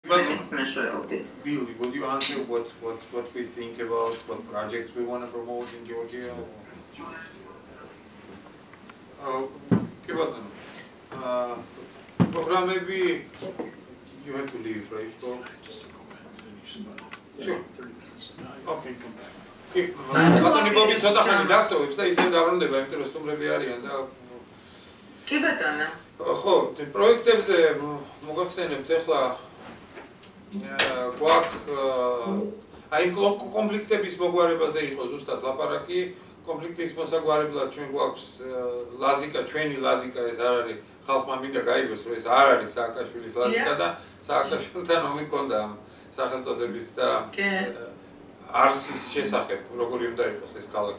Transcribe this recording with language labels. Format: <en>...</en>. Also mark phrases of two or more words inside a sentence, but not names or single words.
<en>Bill, would you answer what we think about what projects we want to promote in Georgia? Program maybe you have to leave, right? So, just to go back and finish about sure. 30 minutes. Okay, come back.</en> <ka>ბატონი ბობი ცოტა ხანი დაგწოვებს და ისე დაბრუნდება, იმიტომ რომ სტუმრები არიან და კი ბატონო. ხო, პროექტებზე მოგახსენებთ ახლა გვაქვს აი კონფლიქტების მოგვარებაზე იყო ზუსტად ლაპარაკი, კონფლიქტის მოსაგვარებლად ჩვენ გვაქვს ლაზიკა, ჩვენი ლაზიკა ეს არ არის ხალხმა მინდა გაიგოს, რომ ეს არ არის სააკაშვილის ლაზიკა და სააკაშვილთან ომი ჰქონდა სახელწოდების და არსის შესახებ, როგორი უნდა იყოს ეს ქალაქი.</ka>